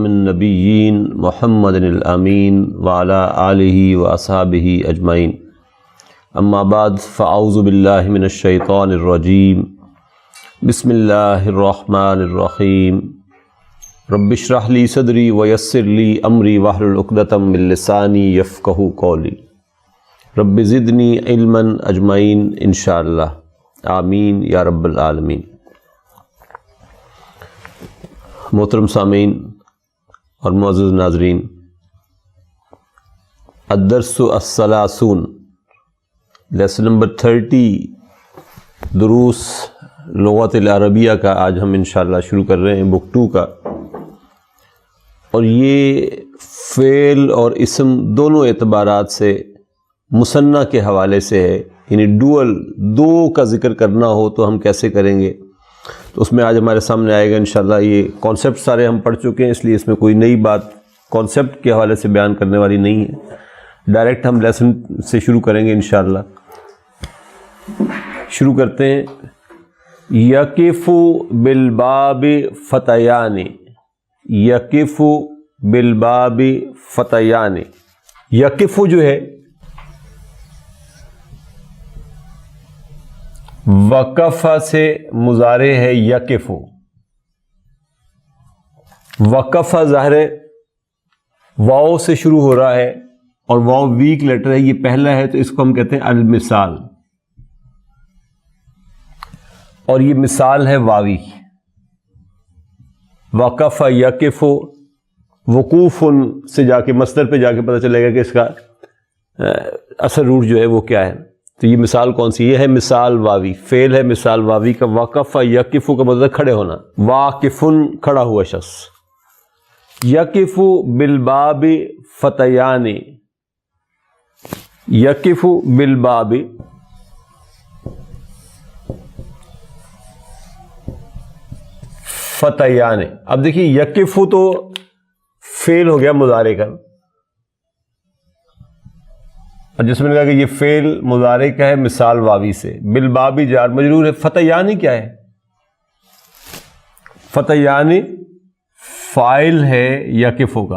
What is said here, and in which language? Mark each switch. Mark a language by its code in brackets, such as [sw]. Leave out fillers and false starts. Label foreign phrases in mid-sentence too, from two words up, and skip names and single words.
[ar] النبیین محمد الامین وعلی آلہ واصحابہ اجمعین اما بعد فاعوذ باللہ من الشیطان الرجیم بسم اللہ الرحمن الرحیم رب اشرح لی صدری ویسر لی امری واحلل عقدۃ من لسانی یفقہوا قولی رب زدنی علما اجمعین انشاءاللہ آمین یا رب العالمین۔ [ur] محترم سامعین اور معزز ناظرین، [ar] الدرس الثلاثون، [en] lesson number [ur] 30 دروس لغت العربیہ کا آج ہم انشاءاللہ شروع کر رہے ہیں، بک 2 کا، اور یہ فعل اور اسم دونوں اعتبارات سے مثنیٰ کے حوالے سے ہے، یعنی دو کا ذکر کرنا ہو تو ہم کیسے کریں گے، تو اس میں آج ہمارے سامنے آئے گا انشاءاللہ۔ یہ کانسیپٹ سارے ہم پڑھ چکے ہیں، اس لیے اس میں کوئی نئی بات کانسیپٹ کے حوالے سے بیان کرنے والی نہیں ہے، ڈائریکٹ ہم لیسن سے شروع کریں گے انشاءاللہ۔ شروع کرتے ہیں۔ [ar] یقف بالباب فتیان، یقف بالباب فتیان، [ur] یقف جو ہے وقف سے مضارع ہے یقف، وقف ظاہر ہے واو سے شروع ہو رہا ہے اور واو [en] weak letter [ur] ہے، یہ پہلا ہے تو اس کو ہم کہتے ہیں المثال، اور یہ مثال ہے واوی۔ وقف یقف، وقوف سے جا کے مصدر پہ جا کے پتہ چلے گا کہ اس کا اصل روٹ جو ہے وہ کیا ہے۔ تو یہ مثال کون سی؟ یہ ہے مثال واوی، فعل ہے مثال واوی کا۔ وقف یقف کا مطلب کھڑے ہونا، واقفن کھڑا ہوا شخص۔ [ar] یقف بالباب فتیان، یقف بالباب فتیان۔ [ur] اب دیکھیے یقف تو فعل ہو گیا مضارع کا، اور جس میں نے کہا کہ یہ فعل مضارع کا ہے مثال واوی سے، بالبابی جار مجرور ہے۔ فتیانی کیا ہے؟ فتیانی فاعل ہے یقف کا۔